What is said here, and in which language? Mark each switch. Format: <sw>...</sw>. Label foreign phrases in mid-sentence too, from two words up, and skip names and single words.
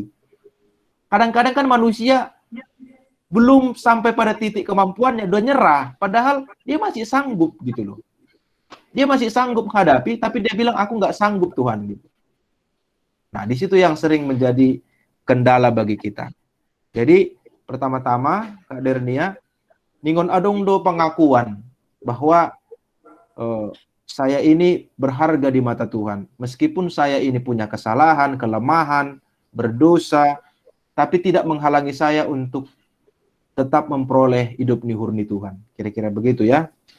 <id>Kadang-kadang kan manusia belum sampai pada titik kemampuannya, udah nyerah, padahal dia masih sanggup gitu loh. Dia masih sanggup menghadapi, tapi dia bilang, aku nggak sanggup Tuhan. Gitu. Nah, di situ yang sering menjadi kendala bagi kita. Jadi, pertama-tama, Kak Dernia,</id> <bts>ningon adong do</bts> <id>pengakuan bahwa saya ini berharga di mata Tuhan. Meskipun saya ini punya kesalahan, kelemahan, berdosa, tapi tidak menghalangi saya untuk tetap memperoleh hidup nurani Tuhan. Kira-kira begitu ya.</id>